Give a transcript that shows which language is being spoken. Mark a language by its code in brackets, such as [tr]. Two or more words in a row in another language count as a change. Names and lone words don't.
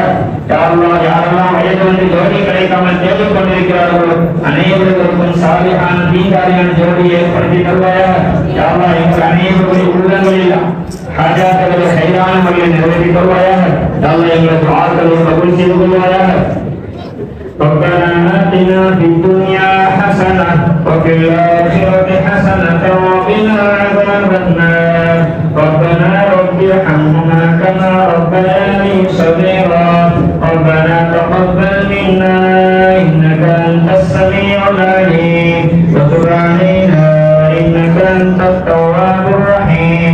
[ta] யா அல்லாஹ், யாரெல்லாம் வயது வந்து ஜோடி கிடைக்காமல் தேடிக் கொண்டிருக்கிறார்களோ அனைவருக்கும் சாலிஹான தீங்காரியான ஜோடியை ஏற்படுத்தி தருவாயாக. யா அல்லாஹ், எங்கள் அனைவருடைய உள்ளங்களில் ஹாஜாத்துகளை கைதான முறையில் நிறைவேற்றி தருவாயாக. யா அல்லாஹ், எங்கள் துஆக்களை கபூல் செய்து கொள்வாயாக. [ar] ربنا آتنا في الدنيا حسنة وفي الآخرة حسنة وقنا عذاب النار. ربنا رب ارحمهما كما ربياني صغيرا. ربنا تقبل منا إنك أنت السميع العليم وتب علينا إنك أنت التواب الرحيم.